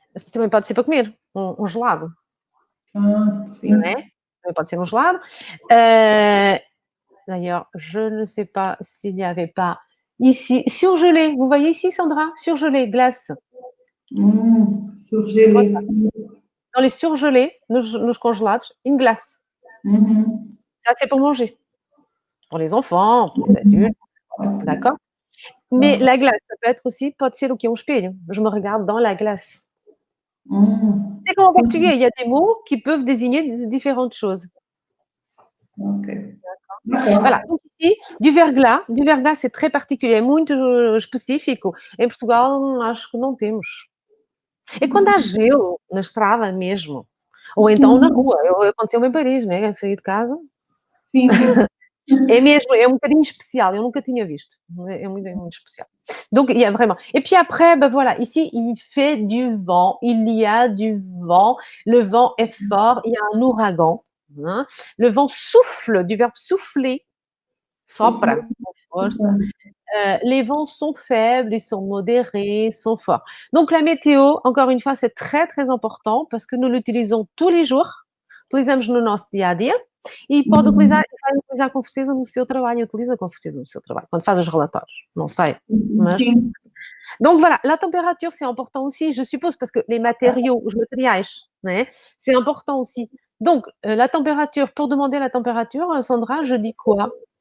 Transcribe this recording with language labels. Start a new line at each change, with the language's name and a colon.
Portuguese: Também pode ser para comer, gelado, Ah, sim. não é? Também pode ser gelado.
French: D'ailleurs, je ne sais pas s'il n'y avait pas ici surgelé. Vous voyez ici, Sandra? Surgelé, glace. Surgelé. Dans les surgelés,
Portuguese: nos congelados,
French: une glace. Ça, c'est pour manger. Pour les enfants, pour les adultes, Ok. d'accord? Mais la glace, ça peut être aussi
Portuguese: pode ser o quê? Um espelho.
French: Je me regarde dans la glace. C'est comme en
Portuguese: Sim.
French: portugais, il y a des mots qui peuvent désigner différentes choses. Ok. Voilà, donc ici, du verglas c'est très particulier,
Portuguese: é muito específico. Em Portugal, acho que não temos. É quando há gelo na estrada mesmo, ou então na rua. Aconteceu-me em Paris, né? Eu saí de casa. Sim, sim. É mesmo, é um bocadinho especial, eu nunca tinha visto. É muito especial.
French: Donc, il y a vraiment. Et puis après, ben voilà, ici, il fait du vent, il y a du vent, le vent est fort, il y a un ouragan. Hein. Le vent souffle, du verbe souffler,
Portuguese: sopra, com força.
French: Les vents sont faibles, ils sont modérés, sont forts. Donc, la météo, encore une fois, c'est très, très important parce que nous l'utilisons tous les jours,
Portuguese: utilizamos no nosso dia a dia e pode utilizar, vai utilizar com certeza no seu trabalho, utiliza com certeza no seu trabalho, quando faz os relatórios, não sei. Mas... Sim.
French: Donc voilà, la température, c'est important aussi, je suppose, parce que les matériaux,
Portuguese: os materiais, né,
French: c'est important aussi. Donc, la température, pour demander la température, Sandra, je dis quoi?